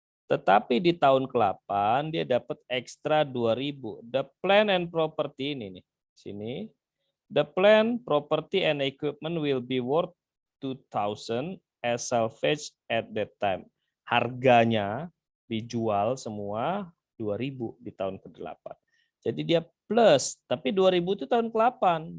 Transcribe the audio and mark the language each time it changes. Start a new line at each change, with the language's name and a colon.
Indonesian: Tetapi di tahun ke-8 dia dapat ekstra 2000.
English: The plan and property
Indonesian: ini nih. Sini.
English: The plan, property and equipment will be worth 2,000 as salvage at that time.
Indonesian: Harganya dijual semua 2.000 di tahun ke-8. Jadi dia plus, tapi 2.000 itu tahun ke-8.